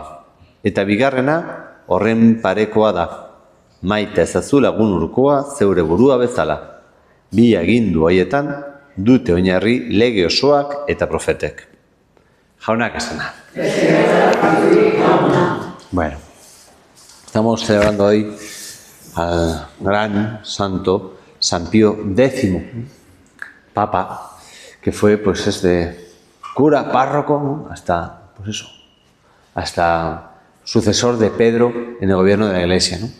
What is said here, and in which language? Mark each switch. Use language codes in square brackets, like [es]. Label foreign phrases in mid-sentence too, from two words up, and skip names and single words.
[eu] Eta bigarrena, horren parekoa da. Maite ezazu lagun urkoa zeure burua bezala. Bi agindu haietan, dute oinarri lege osoak eta profetek. Jaunak esana. [es] Bueno, estamos celebrando hoy al gran santo San Pío X, Papa, que fue pues desde cura, párroco, hasta pues eso, hasta sucesor de Pedro en el gobierno de la Iglesia, ¿no?